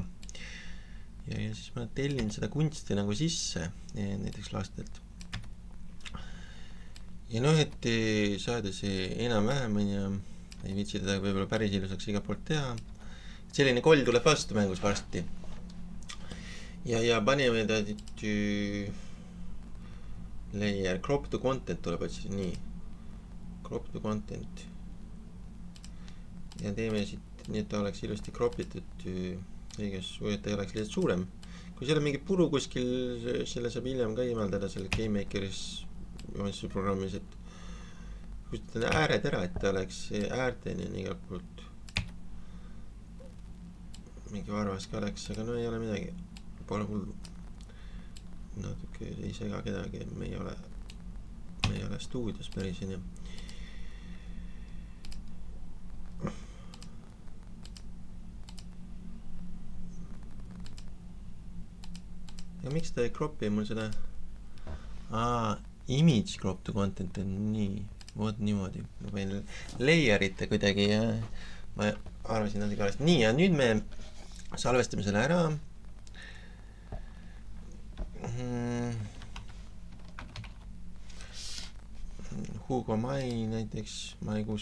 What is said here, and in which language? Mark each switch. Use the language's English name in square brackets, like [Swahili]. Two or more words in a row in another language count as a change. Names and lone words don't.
[Estonian] Ja siis ma tellin seda kunsti nagu sisse, näiteks lastelt. Ja et saada see enam-vähem, ei viitsi teda võib-olla päris ilusaks iga poolt teha. Selline koll tuleb vastu mängus varsti. Ja paneme ta [English] layer, crop to content [Estonian] tuleb otsis, nii. [English] Crop to content. [Estonian] Ja teeme siit, nii et ta oleks ilusti cropitud õiges, või et ta ei oleks lihtsalt suurem. Kui seal on mingi puru kuskil, selle saab hiljem ka imaldada selle GameMakeris joonistusprogrammis, et kustutan ääred ära, et ta oleks äärteni igalt poolt. Mingi varvas ka oleks, aga no ei ole midagi, pole hullu. Natuke ei sega kedagi, me ei ole stuudios päris, ja miks ta ei cropi mul seda [English] image crop to content [Estonian] on nii, vot niimoodi. Ma võin layerite kuidagi ja ma arvasin natuke valesti. Nii, ja nüüd me salvestame selle ära. Hugo Mai näiteks maikuus.